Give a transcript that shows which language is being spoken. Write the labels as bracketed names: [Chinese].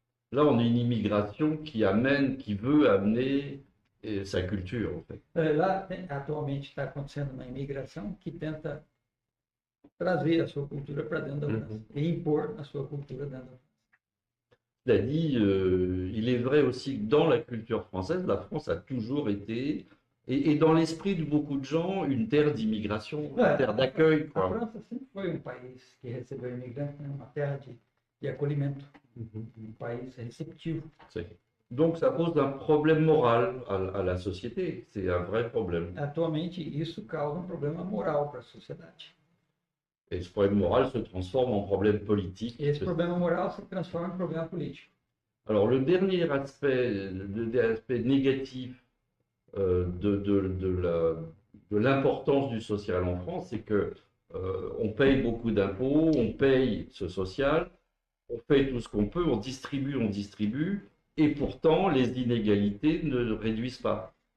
[French] Là, on a une immigration qui veut amener sa culture, en fait. [Portuguese] Lá, atualmente, está acontecendo uma imigração que tenta trazer a sua cultura para dentro da França e impor a sua cultura dentro da França. [French] Cela dit, il est vrai aussi que dans la culture française, la France a toujours été, et dans l'esprit de beaucoup de gens, une terre d'immigration, une terre d'accueil, [Portuguese] A [French] quoi. [Portuguese] França sempre foi país que recebeu imigrantes, né? Uma terra de acolhimento, país receptivo. [French] Donc ça pose un problème moral à la société, c'est un vrai problème. [Portuguese] Atualmente, isso causa problema moral para a sociedade. [French] Et ce problème moral se transforme en problème politique. [Portuguese] E esse problema moral se transforma em problema político. [French] Alors le dernier aspect négatif de l'importance du social en France, c'est que on paye beaucoup d'impôts, on paye ce social, on fait tout ce qu'on peut, on distribue, et pourtant les inégalités ne réduisent pas.